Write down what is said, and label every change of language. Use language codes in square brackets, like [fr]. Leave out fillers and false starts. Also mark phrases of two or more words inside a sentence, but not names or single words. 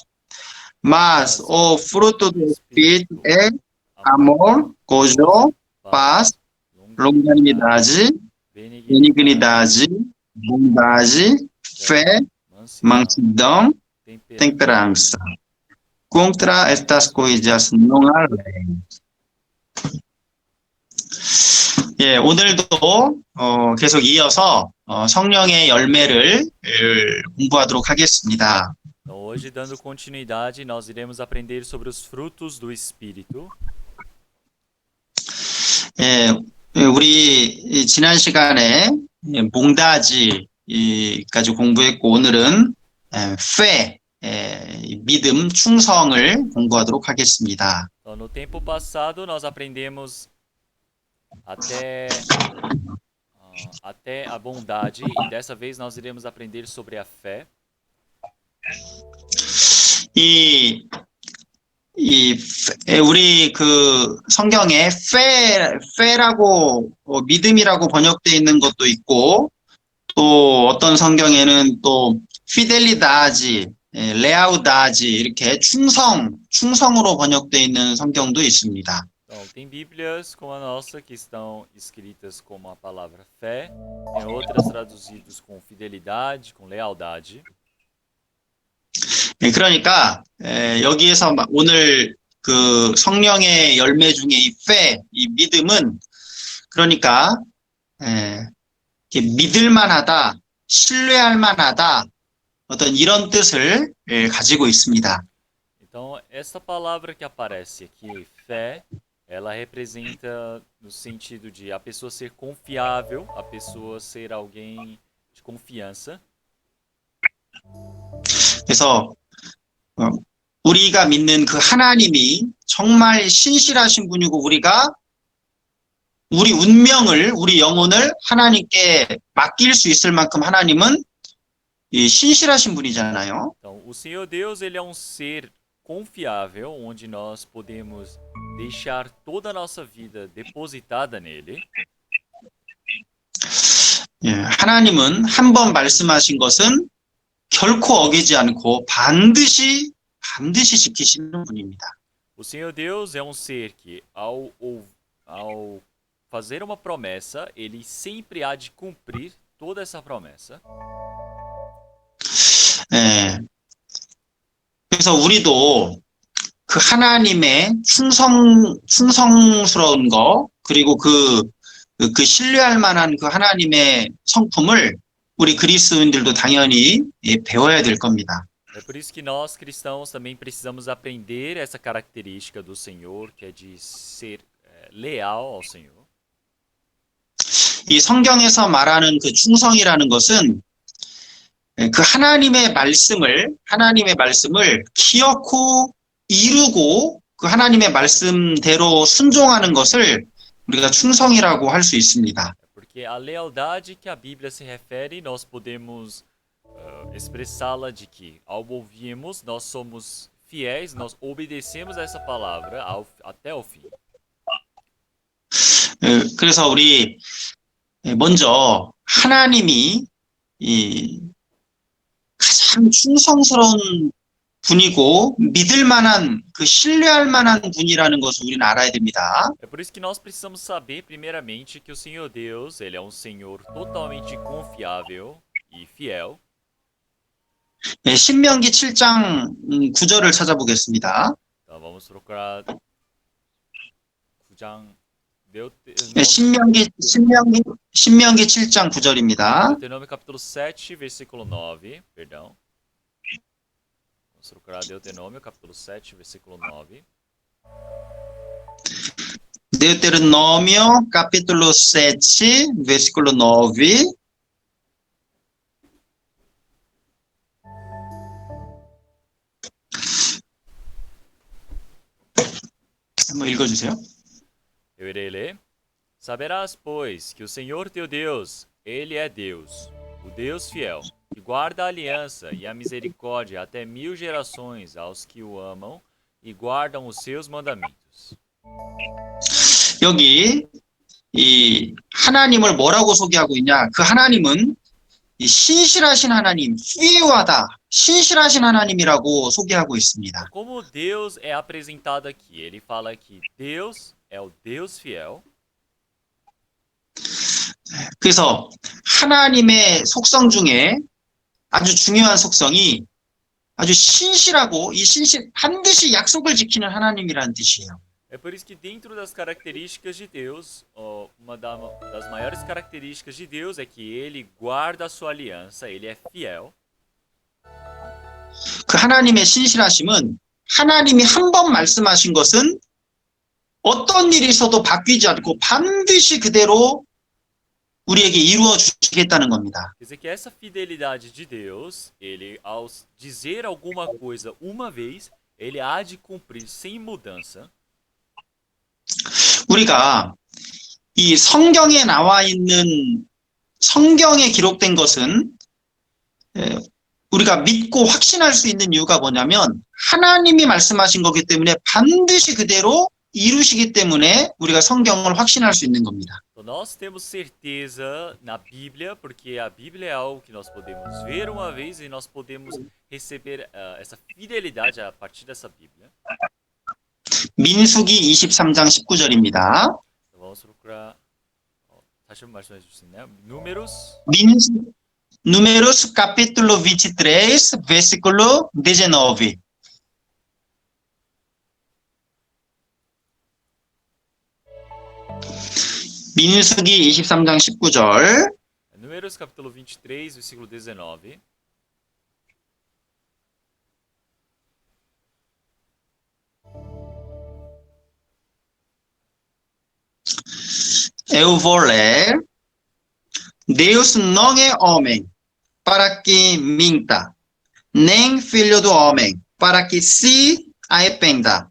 [pt] Mas o fruto do Espírito é amor, gozo, paz, longanimidade, benignidade, bondade, fé, mansidão, temperança. Contra estas coisas não há lei. [ko] 예, 오늘도 계속 이어서 성령의 열매를 공부하도록 하겠습니다. [pt] Então, hoje, dando continuidade, nós iremos aprender sobre os frutos do Espírito. [ko] 예, 우리 지난 시간에 몽다지까지 공부했고 오늘은 fe, 믿음, 충성을 공부하도록 하겠습니다. [pt] Então, no tempo passado, nós aprendemos até a bondade, e dessa vez nós iremos aprender sobre a fé. [ko] 우리 그 성경에 fe라고 믿음이라고 번역되어 있는 것도 있고 또 어떤 성경에는 또 [pt] fidelidade, lealdade [ko] 이렇게 충성으로 번역되어 있는 성경도 있습니다. [pt] Então, tem Bíblias como a nossa que estão escritas como a palavra fé, tem outras traduzidas com fidelidade, com lealdade. [ko] 그러니까 여기에서 오늘 그 성령의 열매 중에 이 fe, 이 믿음은 그러니까 믿을 만하다, 신뢰할 만하다 어떤 이런 뜻을 가지고 있습니다. [pt] Então, essa palavra que aparece aqui, fé, ela representa no sentido de a pessoa ser confiável, a pessoa ser alguém de confiança. [ko] 그래서 우리가 믿는 그 하나님이 정말 신실하신 분이고 우리가 우리 운명을, 우리 영혼을 하나님께 맡길 수 있을 만큼 하나님은 신실하신 분이잖아요. [pt] Então, o Senhor Deus, ele é um ser confiável, onde nós podemos deixar toda a nossa vida depositada nele. [ko] 하나님은 한 번 말씀하신 것은 결코 어기지 않고 반드시 지키시는 분입니다. [pt] O Senhor Deus é um ser que, ao fazer uma promessa, ele sempre há de cumprir toda essa promessa. [ko] 그래서 우리도 그 하나님의 충성스러운 거 그리고 그 신뢰할 만한 그 하나님의 성품을 우리 그리스도인들도 당연히 배워야 될 겁니다. [pt] É por isso que nós cristãos também precisamos aprender essa característica do Senhor, que é de ser leal ao Senhor. [ko] 이 성경에서 말하는 그 충성이라는 것은 그 하나님의 말씀을 기억고 이루고 그 하나님의 말씀대로 순종하는 것을 우리가 충성이라고 할 수 있습니다. [pt] Porque Porque a lealdade que a Bíblia se refere, nós podemos expressá-la de que, ao ouvirmos, nós somos fiéis, nós obedecemos a essa palavra até o fim. [ko] 그래서 우리 먼저 하나님이 이 가장 충성스러운 분이고 믿을 만한 그 신뢰할 만한 분이라는 것을 우리는 알아야 됩니다. [pt] É por isso que nós precisamos saber, primeiramente, que o Senhor Deus, ele é um Senhor totalmente confiável e fiel. [ko] 신명기 7장 9절을 찾아보겠습니다. [pt] Então vamos procurar 9장 [ko] 신명기 7장 9절입니다. [pt] Deuteronômio capítulo 7, versículo 9, perdão. Vamos procurar Deuteronômio capítulo 7, versículo 9. Deuteronômio capítulo 7, versículo 9. [ko] 한번 읽어주세요. [pt] Eu irei ler. Saberás, pois, que o Senhor teu Deus, ele é Deus, o Deus fiel, que guarda a aliança e a misericórdia até 1000 gerações aos que o amam e guardam os seus mandamentos. [ko] 여기 이 하나님을 뭐라고 소개하고 있냐? 그 하나님은 이 신실하신 하나님, 피하다, 신실하신 하나님이라고 소개하고 있습니다. [pt] Como Deus é apresentado aqui? Ele fala que Deus é o Deus fiel. [ko] 그래서 하나님의 속성 중에 아주 중요한 속성이 아주 신실하고 이 신실 반드시 약속을 지키는 하나님이라는 뜻이에요. [pt] É por isso que dentro das características de Deus, uma das maiores características de Deus é que ele guarda a sua aliança, ele é fiel. [ko] 그 하나님의 신실하심은 하나님이 한 번 말씀하신 것은 어떤 일이 있어도 바뀌지 않고 반드시 그대로 우리에게 이루어 주시겠다는 겁니다. [pt] Quer dizer que essa fidelidade de Deus, ele ao dizer alguma coisa uma vez, ele há de cumprir sem mudança. [ko] 우리가 이 성경에 나와 있는 성경에 기록된 것은 우리가 믿고 확신할 수 있는 이유가 뭐냐면 하나님이 말씀하신 거기 때문에 반드시 그대로 이루시기 때문에 우리가 성경을 확신할 수 있는 겁니다. [pt] Então, nós temos certeza na Bíblia, porque a Bíblia é algo que nós podemos ver uma vez e nós podemos receber essa fidelidade a partir dessa Bíblia. [ko] 민수기 23장 19절입니다. [pt] Então, vamos procurar. [ko] 다시 한번 말씀해 주실 수 있나요? [pt] Números capítulo 23, versículo 19. [ko] 민수기 23장 19절. [pt] Números capítulo 23, versículo 19. Eu vou ler. Deus não é homem para que minta, nem filho do homem para que se arrependa.